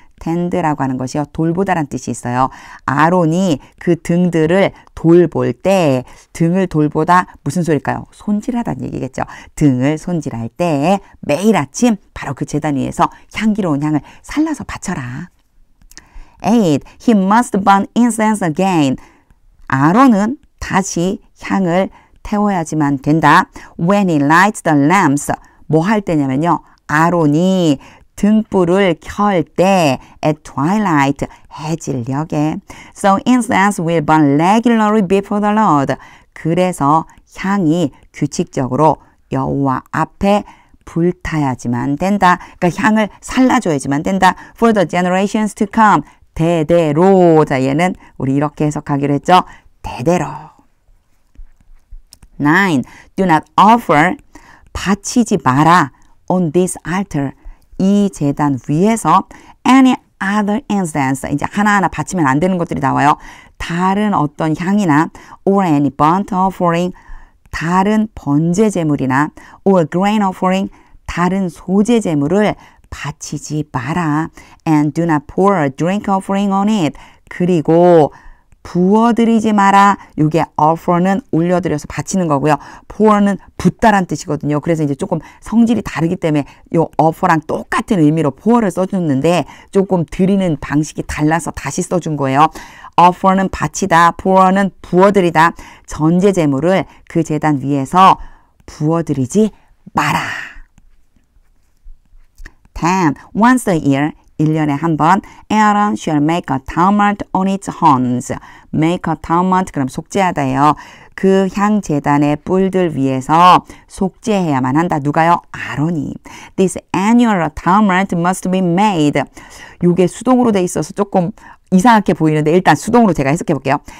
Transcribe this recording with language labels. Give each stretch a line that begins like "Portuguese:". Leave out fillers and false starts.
Korean: tend라고 하는 것이요. 돌보다란 뜻이 있어요. 아론이 그 등들을 돌볼 때, 등을 돌보다 무슨 소리일까요? 손질하다는 얘기겠죠. 등을 손질할 때 매일 아침 바로 그 제단 위에서 향기로운 향을 살라서 바쳐라. 8.
English: He must burn incense again.
Korean: 아론은 다시 향을 태워야지만 된다.
English: When he lights the lamps.
Korean: 뭐 할 때냐면요. 아론이 등불을 켤 때
English: at twilight,
Korean: 해질녘에.
English: So incense will burn regularly before the Lord.
Korean: 그래서 향이 규칙적으로 여호와 앞에 불타야지만 된다. 그러니까 향을 살라줘야지만 된다.
English: For the generations to come.
Korean: 대대로. 자, 얘는 우리 이렇게 해석하기로 했죠. 대대로.
English: 9. Do not offer.
Korean: 바치지 마라.
English: On this altar.
Korean: 이 제단 위에서
English: any other incense.
Korean: 이제 하나하나 바치면 안 되는 것들이 나와요. 다른 어떤 향이나
English: or any burnt offering.
Korean: 다른 번제 제물이나
English: or grain offering.
Korean: 다른 소제 제물을 바치지 마라.
English: And do not pour a drink offering on it.
Korean: 그리고 부어드리지 마라. 이게 offer는 올려드려서 바치는 거고요. pour는 붓다란 뜻이거든요. 그래서 이제 조금 성질이 다르기 때문에 이 offer랑 똑같은 의미로 pour를 써줬는데 조금 드리는 방식이 달라서 다시 써준 거예요. offer는 바치다, pour는 부어드리다. 전제 제물을 그 제단 위에서 부어드리지 마라. 10.
English: Once a year,
Korean: 1년에 한 번
English: Aaron shall make atonement on its horns.
Korean: make atonement 그럼 속죄하다예요. 그 향 제단의 뿔들 위에서 속죄해야만 한다. 누가요? 아론이.
English: This annual atonement must be made.
Korean: 이게 수동으로 돼 있어서 조금 이상하게 보이는데 일단 수동으로 제가 해석해 볼게요.